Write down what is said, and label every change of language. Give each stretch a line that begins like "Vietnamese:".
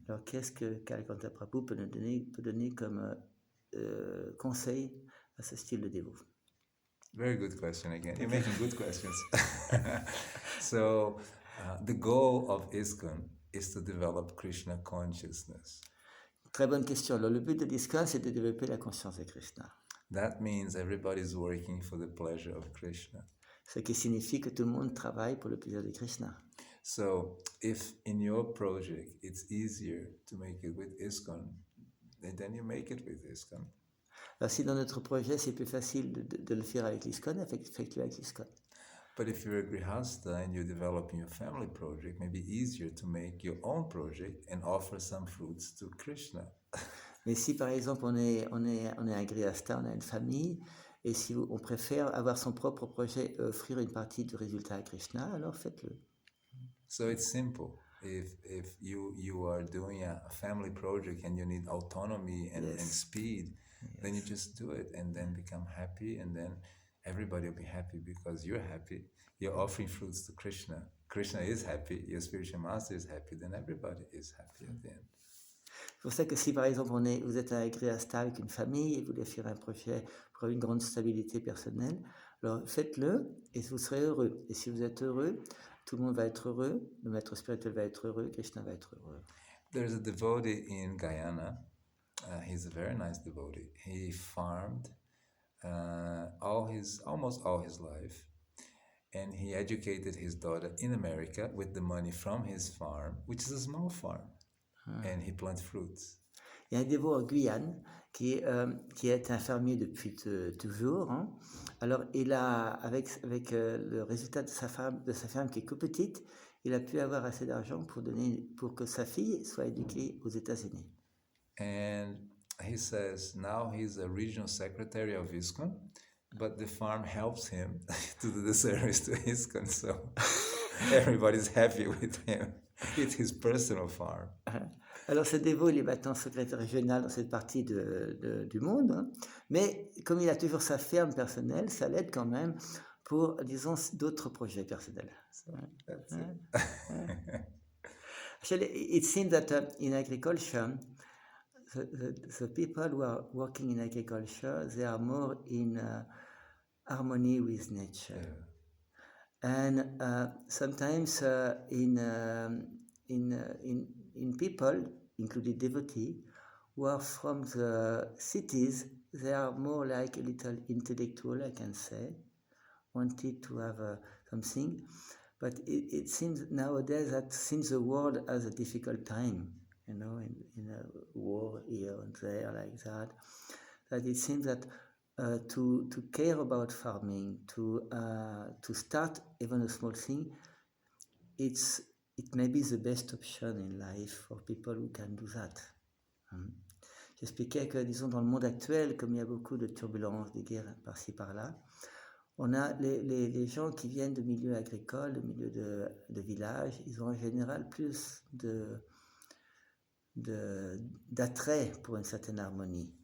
French: Alors, qu'est-ce que Kalakantha Prabhu peut donner comme conseil à ce style de dévot?
English: Very good question again. You're making good questions. So, the goal of ISKCON is to develop Krishna consciousness.
French: Très bonne question. Alors, le but de l'ISKCON, c'est de développer la conscience de Krishna.
English: That means everybody's working for the pleasure of Krishna.
French: Ce qui signifie que tout le monde travaille pour le plaisir de Krishna.
English: So, if in your project it's easier to make it with ISKCON, then you make it with ISKCON.
French: Alors, si dans notre projet, c'est plus facile de le faire avec l'ISKCON, faites-le avec l'ISKCON.
English: But if you're a grihasta and you're developing your family project, maybe easier to make your own project and offer some fruits to Krishna.
French: Mais si par exemple on est un grihasta, on a une famille, et si on préfère avoir son propre projet et offrir une partie du résultat à Krishna, alors faites-le.
English: So it's simple. If you are doing a family project and you need autonomy and speed, then you just do it and then become happy, and then everybody will be happy because you're happy. You're offering fruits to Krishna. Krishna is happy. Your spiritual master is happy. Then everybody is happy at the end.
French: C'est pour ça que si par exemple vous êtes un grihasta avec une famille et vous voulez faire un projet pour une grande stabilité personnelle, alors faites-le et vous serez heureux. Et si vous êtes heureux, tout le monde va être heureux, le maître spirituel va être heureux, Krishna va être heureux.
English: There's a devotee in Guyana. He's a very nice devotee. He farmed almost all his life, and he educated his daughter in America with the money from his farm, which is a small farm, and he plants fruits.
French: Il y a un dévot en Guyane qui est un fermier depuis toujours. Hein. Alors, il a, avec le résultat de sa ferme qui est que petite, il a pu avoir assez d'argent pour que sa fille soit éduquée aux États-Unis.
English: And he says now he's a regional secretary of ISKCON, but the farm helps him to do the service to ISKCON, so everybody's happy with him. It's his personal farm.
French: Alors ce dévot, il est maintenant secrétaire régional dans cette partie du monde, hein. Mais comme il a toujours sa ferme personnelle, ça l'aide quand même pour, disons, d'autres projets personnels.
English: So that's it. Actually, it seems that in agriculture, the people who are working in agriculture, they are more in harmony with nature. Yeah. And sometimes in people, including devotees, who are from the cities, they are more like a little intellectual, I can say, wanted to have something. But it seems nowadays that since the world has a difficult time, in a war here and there like that it seems that to care about farming, to start even a small thing, it may be the best option in life for people who can do that.
French: J'expliquais que, disons, dans le monde actuel, comme il y a beaucoup de turbulences, de guerres par-ci par-là, on a les gens qui viennent de milieux agricoles, de milieux de villages, ils ont en général plus d'attrait pour une certaine harmonie.